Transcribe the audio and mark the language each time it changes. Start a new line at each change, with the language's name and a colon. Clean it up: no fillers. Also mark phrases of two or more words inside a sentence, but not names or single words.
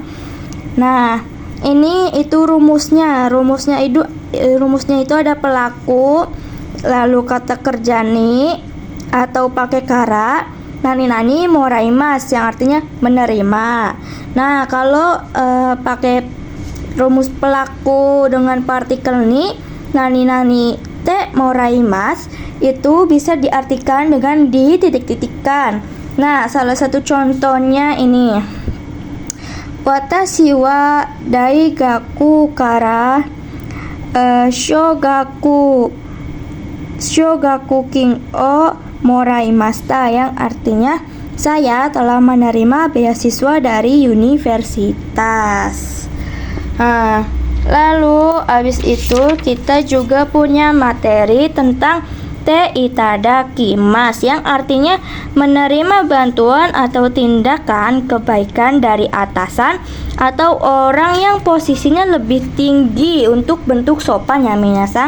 Indonesian: Nah, ini itu rumusnya itu ada pelaku, lalu kata kerja ni atau pakai kara,
Japanese: 何もらいます,
Indonesian: yang artinya menerima. Nah, kalau pakai rumus pelaku dengan partikel ni,
Japanese: 何てもらいます,
Indonesian: itu bisa diartikan dengan dititik-titikkan. Nah, salah satu contohnya ini,
Japanese: 私は大学から奨学金をもらいました,
Indonesian: yang artinya saya telah menerima beasiswa dari universitas. Lalu habis itu kita juga punya materi tentang
Japanese: ていただきます,
Indonesian: yang artinya menerima bantuan atau tindakan kebaikan dari atasan atau orang yang posisinya lebih tinggi untuk bentuk sopan ya minasang.